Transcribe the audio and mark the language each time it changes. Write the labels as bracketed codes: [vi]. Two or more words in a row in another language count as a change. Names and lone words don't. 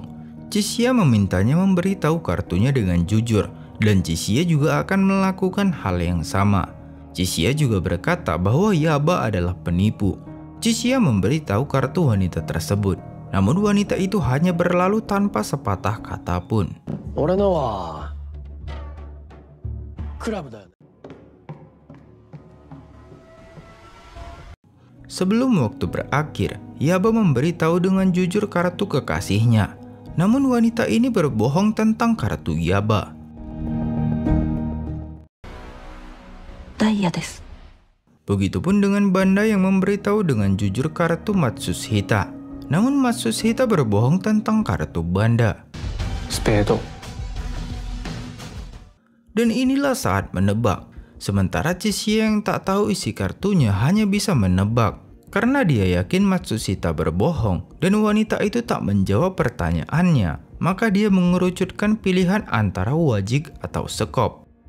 [id] Chishia memintanya memberitahu kartunya dengan jujur, dan Chishia juga akan melakukan hal yang sama. Chishia juga berkata bahwa Yaba adalah penipu. Chishia memberitahu kartu wanita tersebut, namun wanita itu hanya berlalu tanpa sepatah kata pun. [ja] 俺のはクラブだよね。 [id] Sebelum waktu berakhir, Yaba memberitahu dengan jujur kartu kekasihnya. Namun wanita ini berbohong tentang kartu Yaba. [ja] ダイヤです。 [id] Begitupun dengan Banda yang memberitahu dengan jujur kartu Matsushita. Namun Matsushita berbohong tentang kartu Banda. [ja] スペード。 [id] Dan inilah saat menebak. Sementara Chishia yang tak tahu isi kartunya hanya bisa menebak. Karena dia yakin Matsushita berbohong dan wanita itu tak menjawab pertanyaannya, maka dia mengerucutkan pilihan antara wajik atau sekop.